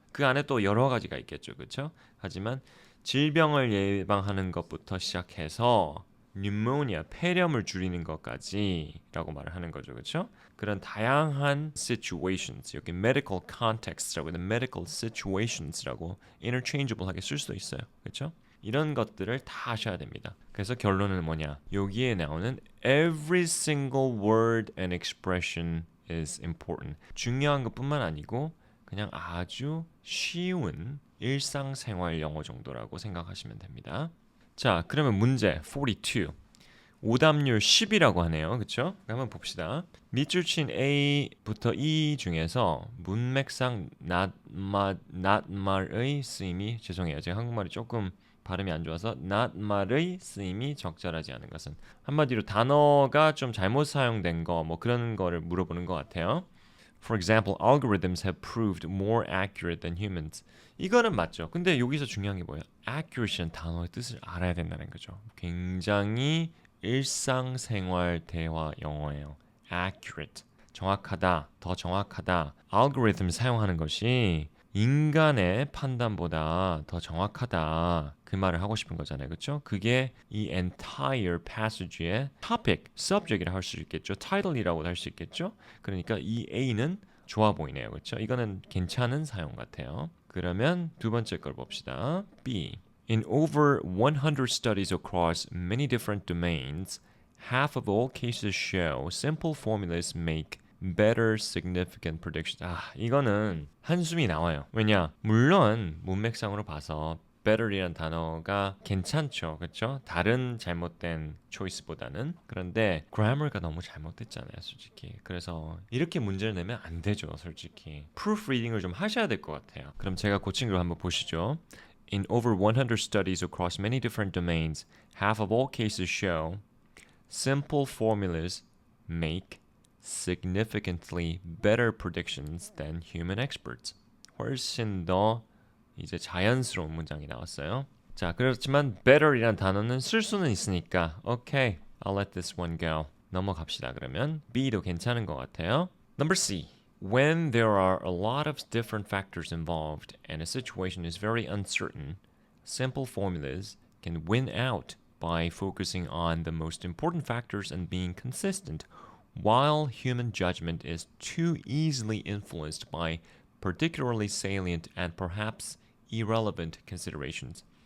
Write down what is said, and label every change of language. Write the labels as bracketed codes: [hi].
[ko] 그 안에 또 여러 가지가 있겠죠, 그렇죠? 하지만 질병을 예방하는 것부터 시작해서 pneumonia, 폐렴을 줄이는 것까지라고 말을 하는 거죠, 그렇죠? 그런 다양한 situations, 여기 medical context라고 있는 medical situations라고 interchangeable하게 쓸 수도 있어요, 그렇죠? 이런 것들을 다 아셔야 됩니다. 그래서 결론은 뭐냐? 여기에 나오는 [en] every single word and expression is important. [ko] 중요한 것뿐만 아니고 그냥 아주 쉬운 일상생활 영어 정도라고 생각하시면 됩니다. 자, 그러면 문제 42. 오답률 10이라고 하네요. 그렇죠? 한번 봅시다. 밑줄 친 A부터 E 중에서 문맥상 낫말의 쓰임이 죄송해요. 제가 한국말이 조금 발음이 안 좋아서 낫말의 쓰임이 적절하지 않은 것은 한마디로 단어가 좀 잘못 사용된 거 뭐 그런 거를 물어보는 것 같아요. [en] For example, algorithms have proved more accurate than humans. [ko] 이거는 맞죠. 근데 여기서 중요한 게 뭐예요? Accuracy는 단어의 뜻을 알아야 된다는 거죠. 굉장히 일상생활 대화 영어예요. Accurate, 정확하다, 더 정확하다. 알고리즘 사용하는 것이 인간의 판단보다 더 정확하다. 그 말을 하고 싶은 거잖아요. 그렇죠? 그게 이 entire passage의 topic, subject이라 할 수 있겠죠. title이라고 할 수 있겠죠. 그러니까 이 A는 좋아 보이네요. 그렇죠? 이거는 괜찮은 사용 같아요. 그러면 두 번째 걸 봅시다. B. [en] In over 100 studies across many different domains, half of all cases show simple formulas make better significant predictions. [ko] 이거는 한숨이 나와요. 왜냐? 물론 문맥상으로 봐서 better이란 단어가 괜찮죠. 그렇죠? 다른 잘못된 초이스보다는. 그런데 grammar가 너무 잘못됐잖아요, 솔직히. 그래서 이렇게 문제를 내면 안 되죠, 솔직히. proofreading을 좀 하셔야 될 것 같아요. 그럼 제가 고친 걸 한번 보시죠. [en] In over 100 studies across many different domains, half of all cases show simple formulas make significantly better predictions than human experts. [ko] 훨씬 더 이제 자연스러운 문장이 나왔어요. 자, 그렇지만 better이란 단어는 쓸 수는 있으니까 [en] okay, I'll let this one go. [ko] 넘어갑시다. 그러면 B도 괜찮은 것 같아요. [en] Number C. When there are a lot of different factors involved and a situation is very uncertain, simple formulas can win out by focusing on the most important factors and being consistent, while human judgment is too easily influenced by particularly salient and perhaps irrelevant considerations.